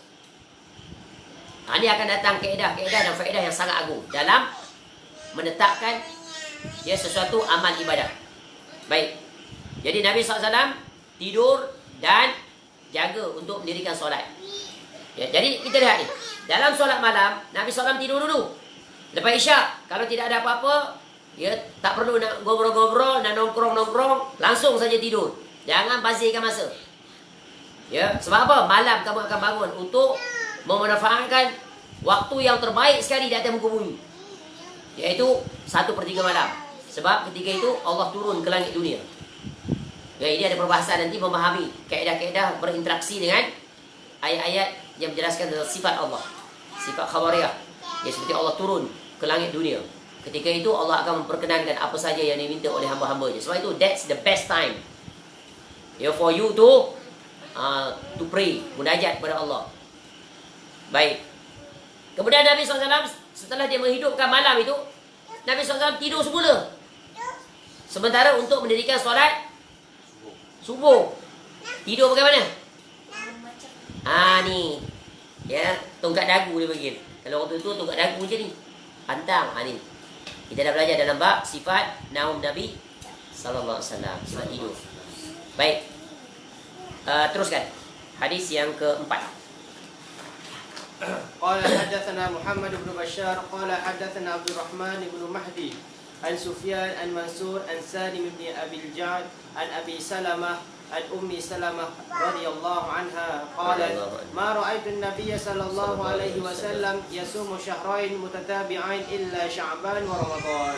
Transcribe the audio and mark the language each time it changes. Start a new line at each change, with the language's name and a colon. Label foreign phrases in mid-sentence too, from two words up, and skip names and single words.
Malay: Ini akan datang kaedah dan faedah yang sangat agung dalam menetapkan ya sesuatu amal ibadah. Baik. Jadi Nabi SAW tidur dan jaga untuk mendirikan solat. Ya, jadi kita lihat ni. Dalam solat malam, Nabi SAW tidur dulu. Lepas isyak, kalau tidak ada apa-apa, ya tak perlu nak ngobrol-ngobrol, nak nongkrong-nongkrong, langsung saja tidur. Jangan bazirkan masa. Ya, sebab apa? Malam kamu akan bangun untuk memanfaatkan waktu yang terbaik sekali di atas muka bumi. Iaitu 1/3 malam. Sebab ketika itu Allah turun ke langit dunia. Ya, ini ada perbahasan nanti memahami kaedah-kaedah berinteraksi dengan ayat-ayat yang menjelaskan tentang sifat Allah, sifat khabariyah. Ya, seperti Allah turun ke langit dunia. Ketika itu Allah akan memperkenankan apa saja yang diminta oleh hamba-hambanya. Sebab itu
English: that's the best time for you to pray,
Malay: munajat kepada Allah. Baik. Kemudian Nabi SAW setelah dia menghidupkan malam itu, Nabi SAW tidur semula. Sementara untuk mendirikan solat subuh, tidur bagaimana? Ni. Ya, tongkat dagu dia panggil. Kalau orang tua tongkat dagu je ni. Pantang. Ni. Kita dah belajar dalam bab sifat naum Nabi
Arabic: صلى الله عليه وسلم,
Malay: sifat tidur. Baik. Teruskan. Hadis yang keempat.
Arabic: قال حدثنا محمد بن بشار قال حدثنا عبد الرحمن بن مهدي عن سفيان عن منصور عن سالم بن أبي الجعد عن أبي سلمة عن أم سلمة رضي الله عنها قالت ما رأيت النبي صلى الله عليه وسلم يصوم شهرين متتابعين إلا شعبان ورمضان.